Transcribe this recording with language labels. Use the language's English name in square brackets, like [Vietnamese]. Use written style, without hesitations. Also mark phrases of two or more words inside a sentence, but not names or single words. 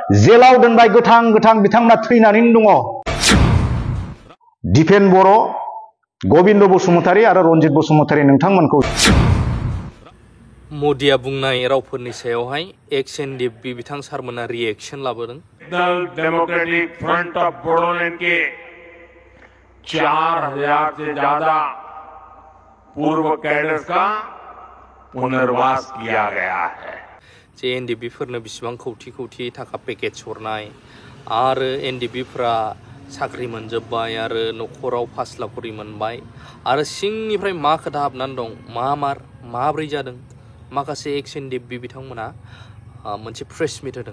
[Bodo] जेलाव दोनबाय गोथां गोथां बिथांमोना थैनानैनो दङ। दिपेन बर', गबिन्द बसुमतारी आरो रनजित बसुमतारी नोंथांमोनखौ मोदिया बुंनाय रावफोरनि सायावहाय एक्स एनडिएफबि बिथां सारमोना रिएक्शन लाबोदों। [Hindi] नेशनल डेमोक्रेटिक फ्रंट ऑफ बोडोलैंड के 4000 से ज्यादा पूर्व कैडर्स का पुनर्वास किया गया है। [Bodo] जे एनडिएफबिफोरनो बिसिबां खौथि खौथि थाखा पेकेज हरनाय आरो एनडिएफबिफ्रा साख्रि मोनजोब्बाय आरो न'खराव 5 लाख करि मोनबाय आरो सिंनिफ्राय मा खोथा हाबनानै दं माब्रै जादों माखासे एक्स एनडिएफबि बिथांमोना मोनसे प्रेस मिट होदों।